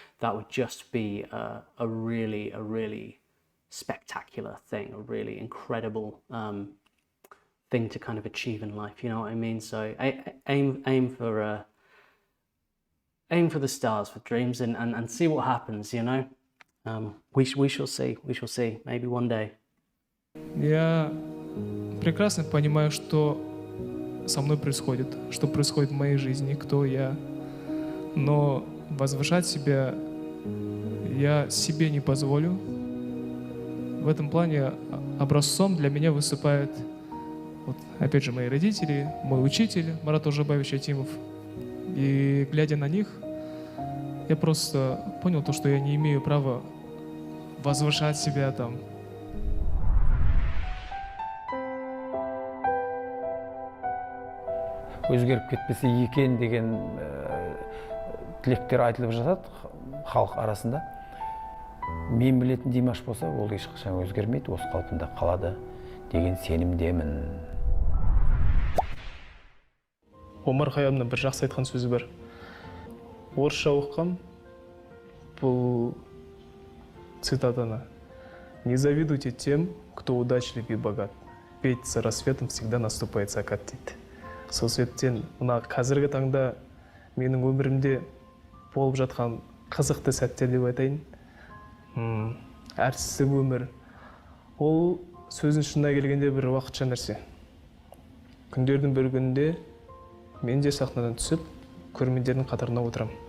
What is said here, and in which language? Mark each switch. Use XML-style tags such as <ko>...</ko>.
<en>That would just be a really spectacular thing, a really incredible thing to kind of achieve in life, you know what I mean? So aim for the stars with dreams, and see what happens, you know. We shall see, maybe one day.</en> <ru>Я прекрасно понимаю, что со мной происходит, что происходит в моей жизни, кто я. Но возвышать себя я себе не позволю. В этом плане образцом для меня выступают, вот, опять же, мои родители, мой учитель Марат Ожабаевич Атимов. И глядя на них, я просто понял то, что я не имею права возвышать себя там.</ru> <kk>Өзгеріп кетпесе екен деген тілектер айтылып жатады халық арасында. Мен білетін Димаш болса, ол ешқашан өзгермейді, осы қалпында қалады деген сенімдемін. Омар Хайямның бір жақсы айтқан сөзі бар. Орысша оқығам, бұл цитатаны.</kk> <ru>Не завидуйте тем, кто удачлив и богат. Ведь с рассветом всегда наступает закат дейді.</ru> <kk>Сол себептен мына қазіргі таңда менің өмірімде болып жатқан қызықты сәттер деп айтайын. Әртістік өмір. Ол сөздің шынына келгенде бір уақытша нәрсе. Күндердің бір күнінде мен де сахнадан түсіп, көрермендердің қатарына отырам.</kk>